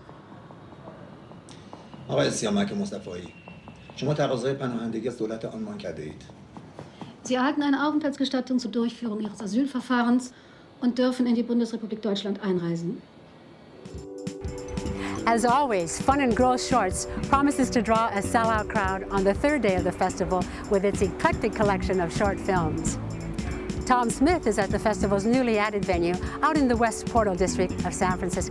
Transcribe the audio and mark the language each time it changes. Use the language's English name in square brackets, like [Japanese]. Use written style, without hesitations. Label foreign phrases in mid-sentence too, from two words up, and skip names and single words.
[Persian] آقای سیامک مصطفایی، شما تقاضای پناهندگی از دولت آلمان کرده اید. [German] Sie erhalten eine Aufenthaltsgestattung zur Durchführung Ihres Asylverfahrens und dürfen in die Bundesrepublik Deutschland einreisen. [English] As always, Fun and Gross Shorts promises to draw a sellout crowd on the 3rd day of the festival with its eclectic collection of short films. Tom Smith is at the festival's newly added venue out in the West Portal District of San Francisco.